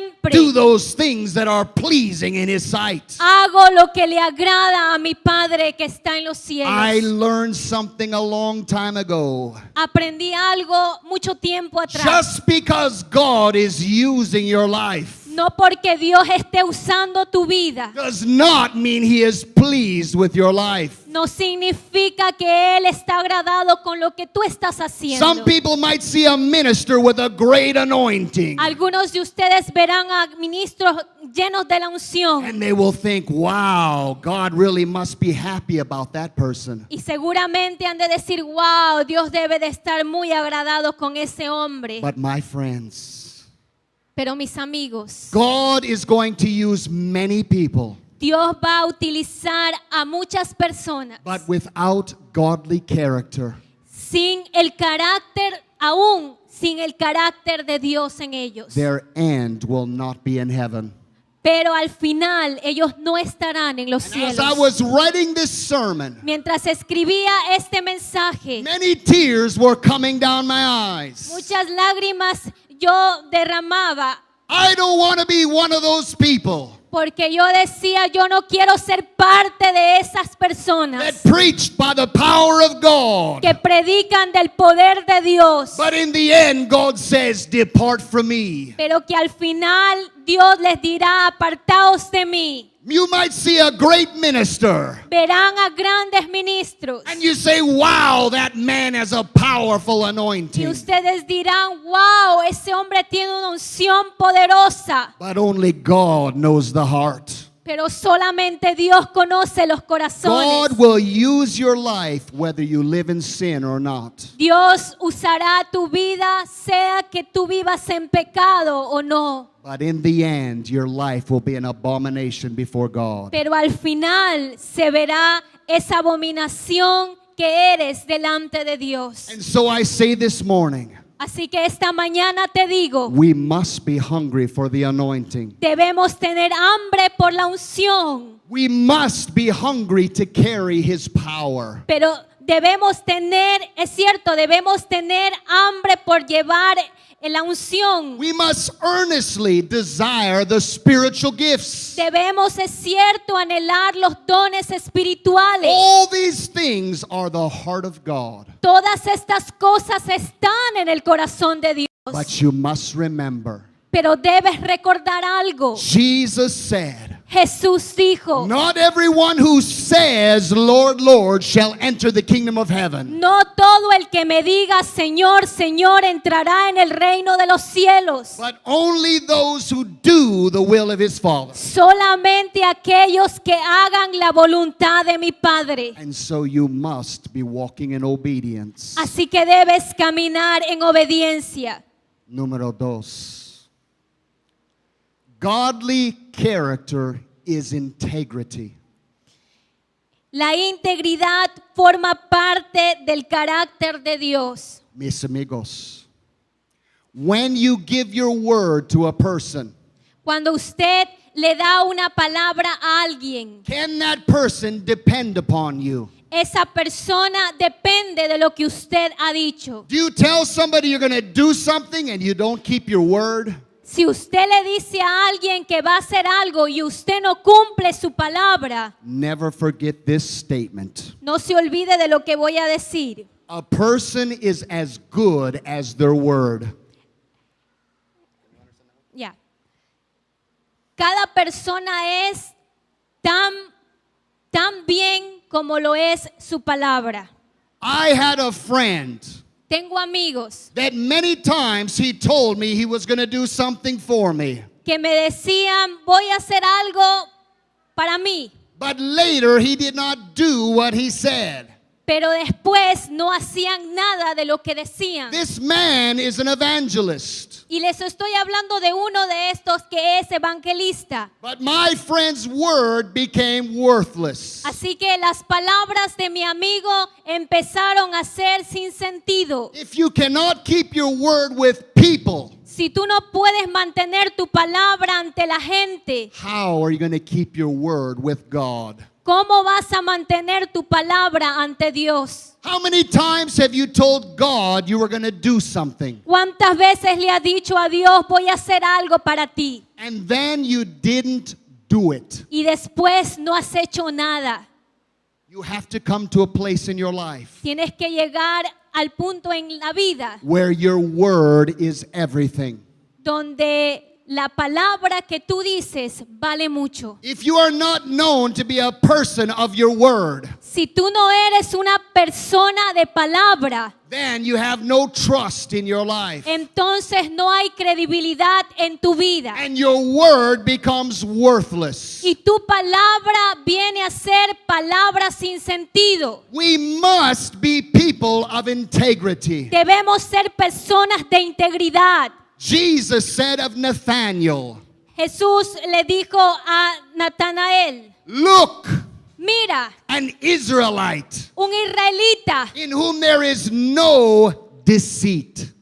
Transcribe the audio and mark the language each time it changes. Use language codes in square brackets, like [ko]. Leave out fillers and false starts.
[en] do those things that are pleasing in his sight. [es] hago lo que le agrada a mi Padre que está en los cielos. [en] I learned something a long time ago. [es] Aprendí algo mucho tiempo atrás. [en] Just because God is using your life [es] No porque Dios esté usando tu vida, [en] does not mean he is pleased with your life. [es] no significa que Él está agradado con lo que tú estás haciendo. [en] Some people might see a minister with a great anointing [es] Algunos de ustedes verán a ministros llenos de la unción [en] and they will think, wow, God really must be happy about that person. [es] y seguramente han de decir, wow, Dios debe de estar muy agradado con ese hombre. [en] But my friends, [es] Pero mis amigos, [en] God is going to use many people, [es] Dios va a utilizar a muchas personas [en] but without godly character, [es] sin el carácter, aún sin el carácter de Dios en ellos. [en] their end will not be in heaven. [es] Pero al final ellos no estarán en los [en] And [es] cielos. [en] as I was writing this sermon, [es] Mientras escribía este mensaje, [en] many tears were coming down my eyes. [es] muchas lágrimas yo derramaba [en] I don't want to be one of those people [es] porque yo decía, yo no quiero ser parte de esas [en] that [es] personas [en] preached by the power of God, [es] que predican del poder de Dios, [en] but in the end God says, depart from me. [es] pero que al final Dios les dirá, apartaos de mí. [en] You might see a great minister [es] Verán a grandes ministros [en] and you say, wow, that man has a powerful [es] y [en] anointing. [es] ustedes dirán, wow, ese hombre tiene una unción poderosa. [en] But only God knows the heart. [es] Pero solamente Dios conoce los corazones. [en] God will use your life whether you live in sin or not. [es] Dios usará tu vida, sea que tú vivas en pecado o no. [en] But in the end, your life will be an abomination before God. [es] Pero al final se verá esa abominación que eres delante de Dios. [en] And so I say this morning, [es] Así que esta mañana te digo, [en] we must be hungry for the anointing. [es] debemos tener hambre por la unción, [en] We must be hungry to carry his power. [es] pero debemos tener, es cierto, debemos tener hambre por llevar la unción. [en] We must earnestly desire the spiritual gifts. [es] Debemos, es cierto, anhelar los dones espirituales. [en] All these things are the heart of God. [es] Todas estas cosas están en el corazón de Dios. [en] But you must remember, [es] Pero debes recordar algo. [en] Jesus said, [es] Jesús dijo, [en] not everyone who says, Lord, Lord, shall enter the kingdom of heaven, [es] no todo el que me diga Señor, Señor entrará en el reino de los cielos. [en] but only those who do the will of his Father. [es] Solamente aquellos que hagan la voluntad de mi Padre. [en] And so you must be walking in obedience. [es] Así que debes caminar en obediencia. Número 2. [en] Godly character is integrity. [es] La integridad forma parte del carácter de Dios. Mis amigos, [en] when you give your word to a person, [es] Cuando usted le da una palabra a alguien, [en] can that person depend upon you? [es] esa persona depende de lo que usted ha dicho. [en] Do you tell somebody you're going to do something and you don't keep your word? [es] Si usted le dice a alguien que va a hacer algo y usted no cumple su palabra, [en] Never forget this statement. [es] no se olvide de lo que voy a decir. [en] A person is as good as their word. [es] Ya. Cada persona es tan bien como lo es su palabra. [en] I had a friend [es] Tengo amigos [en] that many times he told me he was going to do something for me. [es] que me decían, voy a hacer algo para mí, [en] But later he did not do what he said. [es] pero después no hacían nada de lo que decían. [en] This man is an evangelist. [es] Y les estoy hablando de uno de estos que es evangelista. [en] But my friend's word became worthless. [es] Así que las palabras de mi amigo empezaron a ser sin sentido. [en] If you cannot keep your word with people, [es] Si tú no puedes mantener tu palabra ante la gente, [en] how are you going to keep your word with God? [es] ¿cómo vas a mantener tu palabra ante Dios? [en] How many times have you told God you were going to do something [es] ¿Cuántas veces le has dicho a Dios, voy a hacer algo para ti? [en] and then you didn't do it? [es] Y después no has hecho nada. [en] You have to come to a place in your life [es] Tienes que llegar al punto en la vida [en] where your word is everything. [es] donde la palabra que tú dices vale mucho. [en] If you are not known to be a person of your word, [es] Si tú no eres una persona de palabra, [en] then you have no trust in your life. [es] entonces no hay credibilidad en tu vida. [en] And your word becomes worthless. [es] Y tu palabra viene a ser palabra sin sentido. [en] We must be people of integrity. [es] Debemos ser personas de integridad. [en] Jesus said of Nathanael, [es] Jesús le dijo a Natanael, [en] "Look, [es] mira, [en] an Israelite [es] un israelita [en] in whom there is no deceit."